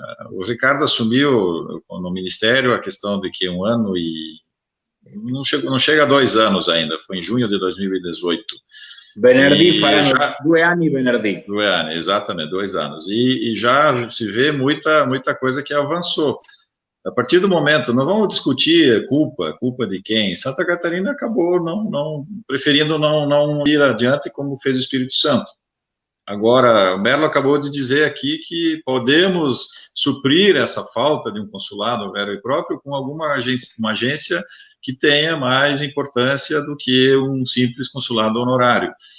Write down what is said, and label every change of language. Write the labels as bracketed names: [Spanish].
[Portuguese] O Ricardo assumiu no Ministério a questão de que 1 ano e... não chega a 2 anos ainda, foi em junho de 2018. [Italian] Venerdì faranno 2 anni venerdì. 2 anni, [Portuguese] exatamente, 2 anos. E já se vê muita coisa que avançou. A partir do momento, não vamos discutir culpa de quem. Santa Catarina acabou preferindo não ir adiante como fez o Espírito Santo. Agora, o Merlo acabou de dizer aqui que podemos suprir essa falta de um consulado vero próprio com uma agência que tenha mais importância do que um simples consulado honorário.